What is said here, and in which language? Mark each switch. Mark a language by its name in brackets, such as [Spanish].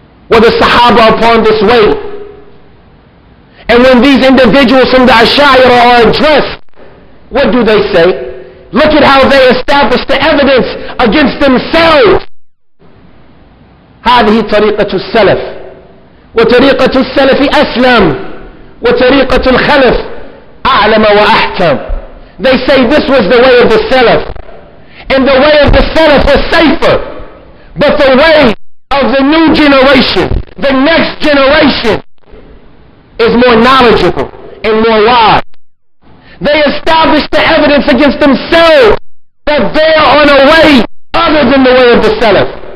[English] Were the Sahaba upon this way? And when these individuals from the Ash'ariyah are addressed, what do they say? Look at how they establish the evidence against themselves. [Arabic] هذه طريقة السلف وطريقة السلف أسلم وطريقة الخلف أعلم وأحكم. [English] They say this was the way of the Salaf, and the way of the Salaf was safer, but the way of the new generation, the next generation, is more knowledgeable and more wise. They established the evidence against themselves that they are on a way other than the way of the Salaf.